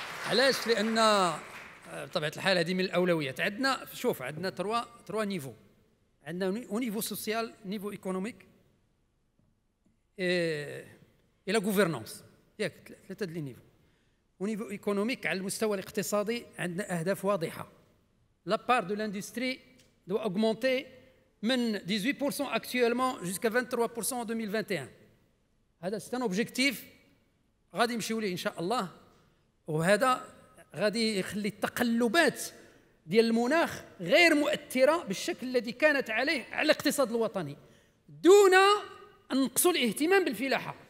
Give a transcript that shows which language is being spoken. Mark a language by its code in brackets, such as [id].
[ar] علاش؟ لان بطبيعه الحال هذه من الاولويات عندنا. شوف عندنا [fr] تروا نيفو. [ar] عندنا او نيفو سوسيال، نيفو ايكونوميك [fr] et la gouvernance. [ar] ياك ثلاثه ديال النيفو. ونيفو ايكونوميك على المستوى الاقتصادي عندنا اهداف واضحه. [fr] لا بار دو لاندستري doit augmenter من 18% actuellement jusqu'à 23% en 2021. [ar] هذا [fr] سي ان اوبجيكتيف [ar] غادي نمشيو ليه ان شاء الله، وهذا غادي يخلي التقلبات ديال المناخ غير مؤثره بالشكل الذي كانت عليه على الاقتصاد الوطني، دون أن نقصوا الاهتمام بالفلاحة.